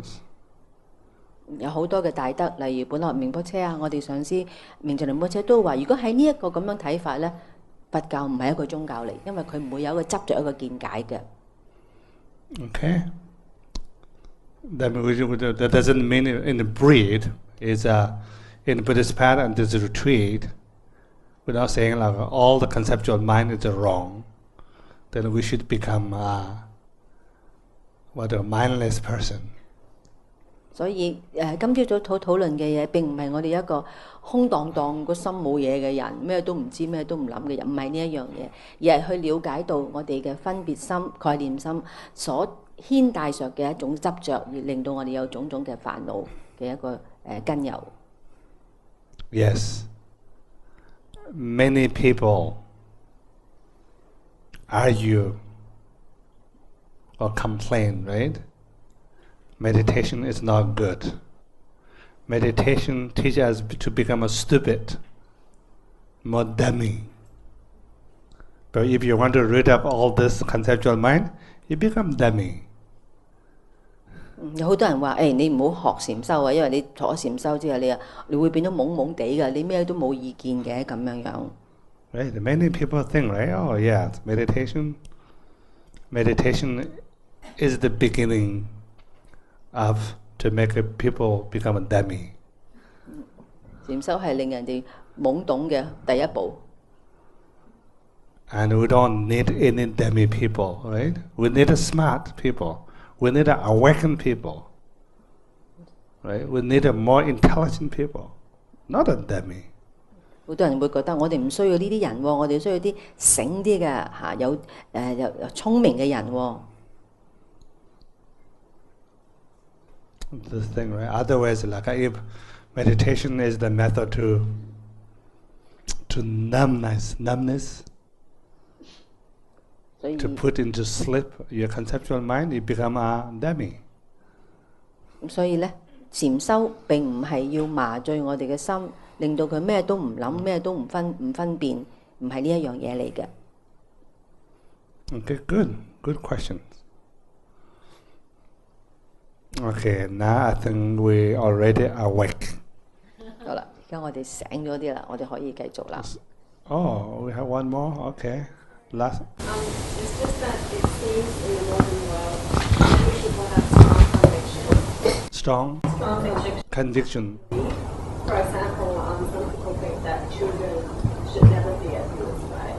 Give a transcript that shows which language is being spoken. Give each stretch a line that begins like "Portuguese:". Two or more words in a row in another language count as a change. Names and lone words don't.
Cantonese: 有好多嘅大德，例如本來明波車啊，我哋上司明淨仁波切都話，如果喺呢一個咁樣睇法咧，佛教唔係一個宗教嚟，因為佢唔會有一個執着一個見解嘅。Okay.
English: That doesn't mean in the breed is in Buddhist path and this retreat, without saying like all the conceptual mind is wrong, then we should become a mindless person.
Cantonese: 所以今朝早討論嘅嘢並唔係我哋一個空蕩蕩個心冇嘢嘅人，咩都唔知咩都唔諗嘅人，唔係呢一樣嘢，而係去了解到我哋嘅分別心、概念心所牽帶上嘅一種執着，而令到我哋有種種嘅煩惱嘅一個根由。
English: Yes. Many people argue or complain, right? Meditation is not good. Meditation teaches us to become a stupid, more dummy. But if you want to rid of all this conceptual mind, you become dummy.
Cantonese: 有好多人話：你唔好學禪修啊，因為你學咗禪修之後，你會變到懵懵地㗎，你咩都冇意見嘅咁樣樣。
English: Right? Many people think, right? Oh, yeah, meditation is the beginning of to make people become a dummy.
Cantonese: 禪修係令人哋懵懂嘅第一步。
English: And we don't need any dummy people, right? We need smart people. We need awakened people, right? We need more intelligent people, not a dummy.
Cantonese: 好多人會覺得我哋唔需要呢啲人喎，我哋需要啲醒啲嘅嚇，有聰明嘅人喎。
English: This thing, right? Otherwise, like if meditation is the method to numbness, to put into sleep your conceptual mind, you become a dummy.
Cantonese: 所以咧，禪修並唔係要麻醉我哋嘅心，令到佢咩都唔諗，咩都唔分辨，唔係呢一樣嘢嚟嘅。
English: Okay, good question. Okay, now I think we already awake.
Cantonese: 好啦，而家我哋醒咗啲啦，我哋可以繼續啦。
English: Oh, we have one more. Okay, last. It's just that it seems in the modern world, many people have strong conviction. Strong conviction. For example, some people think that children should never be abused, right?